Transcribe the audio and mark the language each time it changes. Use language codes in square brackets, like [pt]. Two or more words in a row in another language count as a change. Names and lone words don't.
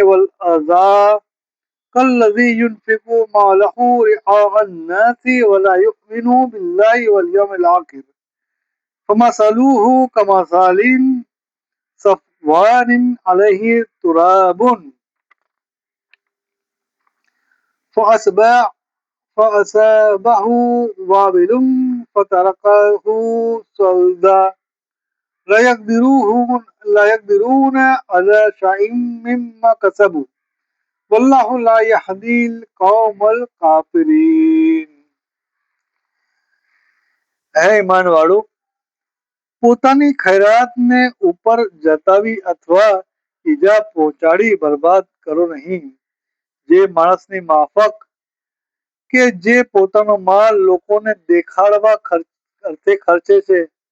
[ar] والأذى كالذي ينفق ماله رئاء الناس ولا يؤمن بالله واليوم الآخر فمثله كمثل صفوان عليه تراب فأصابه وابل فتركه صلدا لا يقدرون على شيء مما كسبوا والله لا يهدي القوم الكافرين. [gu] હે ઈમાન વાળો, પોતાની ખૈરાતને ઉપર જતાવી અથવા ઈજા પહોંચાડી બરબાદ કરો નહીં. જે માણસની માફક કે જે પોતાનો માલ લોકોને દેખાડવા અર્થે ખર્ચે છે